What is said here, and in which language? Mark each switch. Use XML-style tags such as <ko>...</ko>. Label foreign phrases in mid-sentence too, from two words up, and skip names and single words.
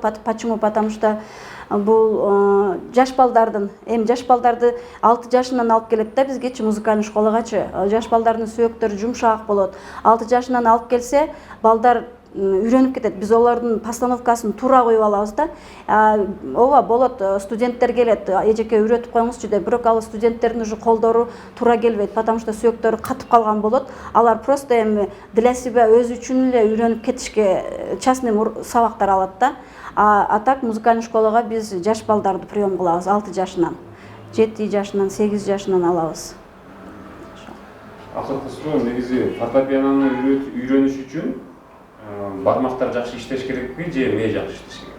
<ru>Почему? Потому что</ru> <ky>бул жаш балдардын, жаш балдарды 6 жашынан алып келет да бизгечи</ky> <ru>музыкальный школагачы.</ru> <ky>Жаш балдардын сөөктөрү жумшак болот. 6 жашынан алып келсе, балдар үйрөнүп кетет. Биз олордун постановкасын туура коюп алабыз да. Ооба болот, студенттер келет, эжеке үйрөтүп коюңузчу деп, бирок ал студенттердин уже колдору туура келбейт,</ky> <ru>потому что</ru> <ky>сөөктөрү катып калган болот. Алар</ky> <ru>просто для себя</ru> <ky>өзү үчүн эле үйрөнүп кетишке частный сабактар алат да. А так</ky> <ru>музыкальный школага</ru> <ky>биз жаш балдарды прием кылабыз 6 жашынан, 7 жашынан, 8 жашынан алабыз. Акыркы суроо негизи фортепианону үйрөнүш үчүн бармактар жакшы иштеш керекпи же мээ жакшы иштеш керек?</ky>